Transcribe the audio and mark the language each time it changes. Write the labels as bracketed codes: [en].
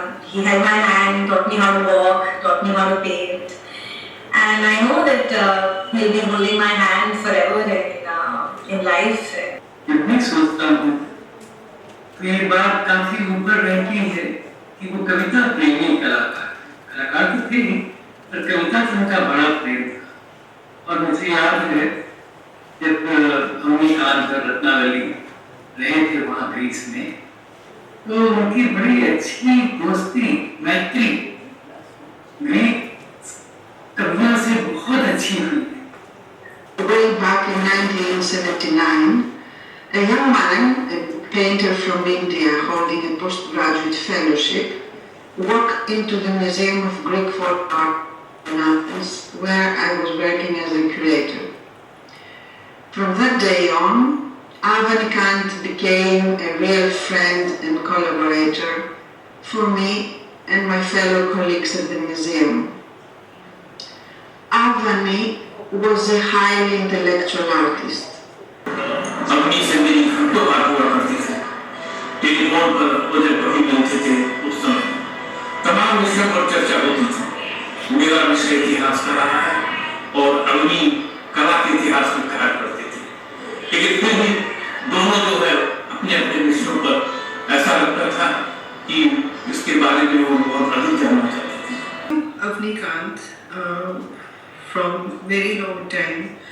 [en] He held my hand, taught me how to walk, taught me how to paint. And I know that he'll be holding my hand forever in life. [hi] जब मैं सोचता हूँ तो ये बात काफी ऊपर रहती है कि वो कविता प्रेमी कलाकार तो थे ही, पर कविता से उनका बड़ा प्रेम था। और मुझे याद है जब अवनी कांत और रत्नावली रहे थे वहाँ ग्रीस में, तो उनकी बड़ी अच्छी दोस्ती मैत्री ग्रीक कवियों से बहुत अच्छी हुई। [en] Way back in 1979, a young man, a painter from India holding a postgraduate fellowship, walked into the Museum of Greek Folk Art in Athens, where I was working as a curator. From that day on, Awani Kant became a real friend and collaborator for me and my fellow colleagues at the museum. Awani was a highly intellectual artist. [hi] अपनी से मेरी घंटों बात हुआ करती थी। Telephone पर वो जब कभी मिलते थे उस समय तमाम विषयों पर चर्चा होती थी। मेरा विषय इतिहास का रहा है और अवनी कला के इतिहास में करार करते थे। लेकिन फिर भी दोनों जो है अपने अपने विषयों पर ऐसा लगता था कि इसके बारे में वो बहुत अधिक जानना चाहते थे। [en] Awani Kant from very long time.